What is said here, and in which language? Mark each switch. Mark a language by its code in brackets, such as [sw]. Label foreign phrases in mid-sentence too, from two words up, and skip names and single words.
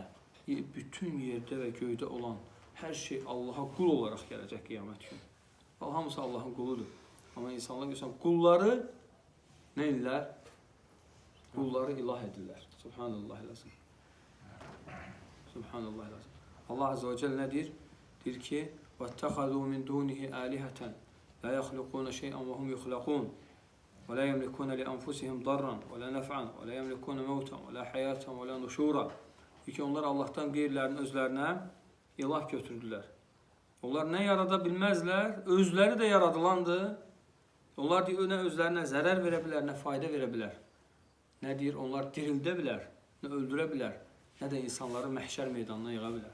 [az] Bütün yerdə və göydə olan hər şey Allaha qul olaraq gələcək qiyamət günü. Hamısı Allahın quludur. Amma insanlar görürsən, qulları nə edirlər? Qulları ilah edirlər. Subhanallah eləsin. Subhanallah eləsin. Allah [ar] عز وجل [az] nə deyir? Deyir ki, [ar] وَاتَّخَذُوا مِنْ دُونِهِ آلِهَةً لَا يَخْلُقُونَ شَيْئًا وَهُمْ يُخْلَقُونَ وَلَا يَمْلِكُونَ لِأَنفُسِهِمْ ضَرًّا وَلَا نَفْعًا وَلَا يَمْلِكُونَ مَوْتًا وَلَا حَيَاةً وَلَا نُشُورًا. [az] Deyir ki, onlar Allahdan qeyrilərini özlərinə ilah götürdülər. Onlar nə yarada bilməzlər, özləri də yaradılandır. Onlar deyir, nə özlərinə zərər verə bilər, nə fayda verə bilər. Nə deyir, onlar dirildə bilər, nə öldürə bilər, nə də insanları məhşər meydanına yığa bilər.